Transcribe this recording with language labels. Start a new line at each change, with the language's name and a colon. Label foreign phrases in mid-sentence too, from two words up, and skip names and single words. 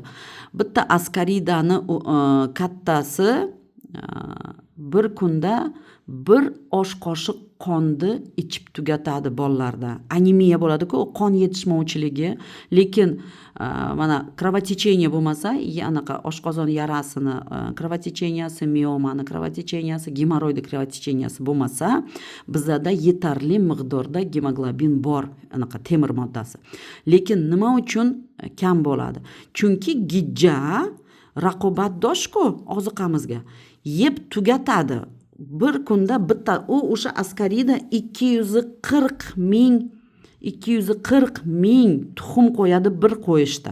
Uzbek: Bitta askaridani kattasi bir kunda 1 osh qoshiq qonni ichib tugatadi bolalarda. Anemiya bo'ladi-ku, qon yetishmovchiligi, lekin mana kровотечение bo'lmasa, anaqa oshqozon yarasini, kровотеченияsi, miomani kровотеченияsi, gemoroidni kровотеченияsi bo'lmasa, bizda yetarli miqdorda gemoglobin bor, anaqa temir moddasi. Lekin nima uchun kam bo'ladi? Chunki gijja raqobatdosh-ku oziqamizga. Yeb tugatadi. Bir kunda bitta o'sha askarida 240 ming tuxum qo'yadi bir qo'yishda.